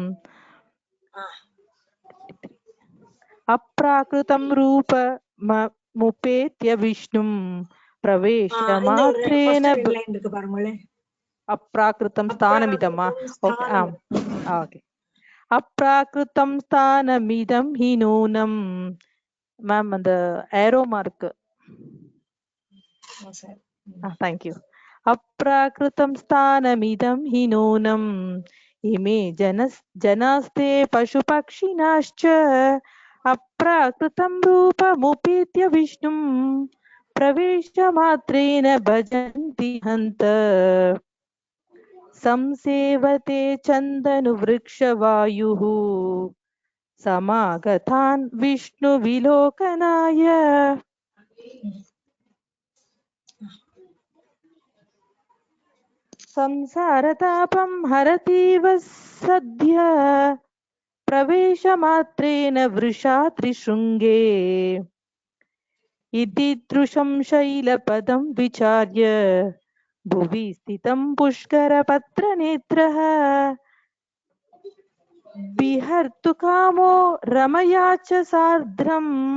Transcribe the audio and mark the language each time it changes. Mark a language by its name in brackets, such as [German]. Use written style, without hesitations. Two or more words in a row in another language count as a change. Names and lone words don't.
[Sanskrit] अप्राकृतं रूपमुपेत्य विष्णुं प्रवेशमात्रेण अप्राकृतं स्थानमिदम्. ओके. अप्राकृतं स्थानमिदं हि नूनं. [English] மேம் அந்த arrow mark. thank you. [Sanskrit] अप्राकृतं स्थानमिदं हि नूनम् इमे जनास्ते पशुपक्षिणश्च अप्राकृतं रूपमुपेत्य विष्णुं प्रवेशमात्रेण भजन्ति हन्त संसेवते चन्दनु वृक्षवायुः समागतान् विष्णुविलोकनाय. संसारतापं हरतीव सद्य प्रवेशमात्रेण वृषा त्रिशृङ्गे इति दृशं शैलपदं विचार्य भुवि स्थितं पुष्करपत्रनेत्रः बिहर्तुकामो रमया च सार्धम्